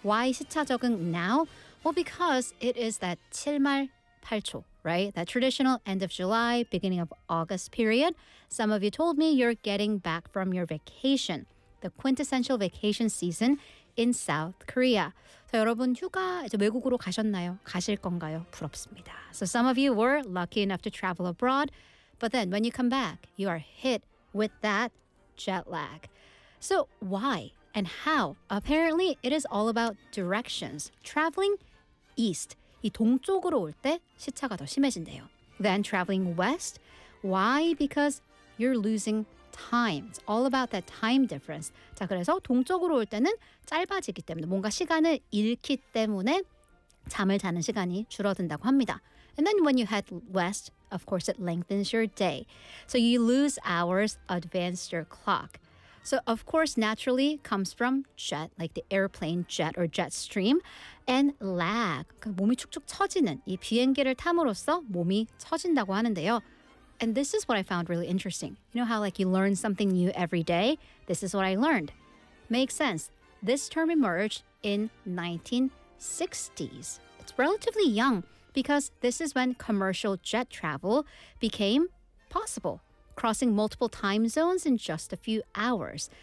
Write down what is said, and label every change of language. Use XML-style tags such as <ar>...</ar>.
<en>Why 시차 적응 now? Well, because it is that 7월 8초, right? That traditional end of July, beginning of August period. Some of you told me you're getting back from your vacation, the quintessential vacation season in South Korea.</en> <ko>So, 여러분, 휴가 이제 외국으로 가셨나요? 가실 건가요? 부럽습니다.</ko> <en>So, some of you were lucky enough to travel abroad, but then when you come back, you are hit with that jet lag. So, why and how? Apparently, it is all about directions.</en> <ko>Traveling east, 이 동쪽으로 올 때 시차가 더 심해진대요.</ko> <en>Then traveling west, why? Because you're losing time. It's all about that time difference.</en> <ko>자, 그래서 동쪽으로 올 때는 짧아지기 때문에 뭔가 시간을 잃기 때문에 잠을 자는 시간이 줄어든다고 합니다.</ko> <en>And then when you head west, of course, it lengthens your day. So you lose hours, advance your clock. So of course, naturally comes from jet, like the airplane jet or jet stream, and lag.</en> <ko>몸이 축축 처지는 이 비행기를 탐으로써 몸이 처진다고 하는데요.</ko> <en>And this is what I found really interesting. You know how like you learn something new every day? This is what I learned. Makes sense. This term emerged in 1960s. It's relatively young because this is when commercial jet travel became possible, crossing multiple time zones in just a few hours.</en>